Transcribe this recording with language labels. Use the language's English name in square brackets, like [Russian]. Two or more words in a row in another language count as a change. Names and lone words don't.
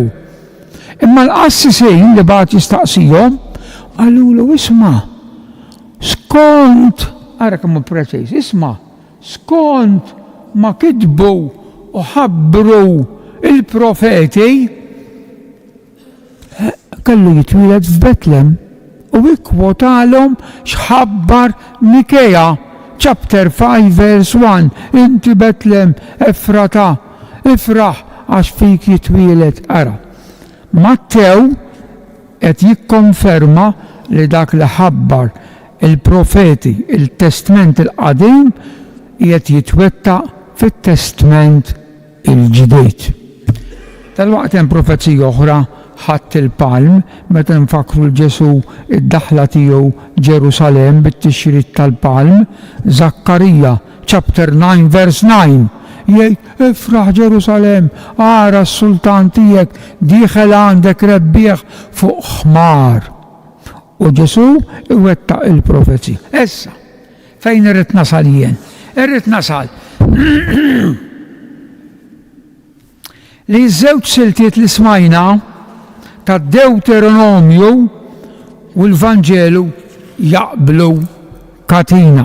[Maltese] Imma l-qassisejn li bagħad jistaqsihom għallulu isma' skont ara kemm preċiż, isma' skont ma kitbu u ħabbru il-profeti kellu jitwieled f'Betlem u ikkwotalhom x'ħabbar Mikeja [English] chapter 5 verse 1 [Maltese] inti Betlem Efrata ifraħ għax fik jitwieled ara. Mattew qed jikkonferma li dak li ħabbar il-profeti il-Testament il-qadim qiegħed jitwettaq fit-Testament il-ġdid. Tal-waqt hemm profezija oħra ħadd il-palm meta nfakru l-Ġesu id-daħla tiegħu Ġerusalem bit-tixrid tal-palm, Zakkarija [English] chapter 9 verse 9 [Maltese] jgħid ifraħ Ġerusalem ara s-sultan tiegħek dieħel għandek rebbieħ fuq ħmar. U Ġesu iwettaq il-profezija. Issa, fejn irrid nasal jien? Irrid nasal li ż-żewġ siltiet li smajna ta' Deuteronomju u l-Vanġelu jaqblu katina.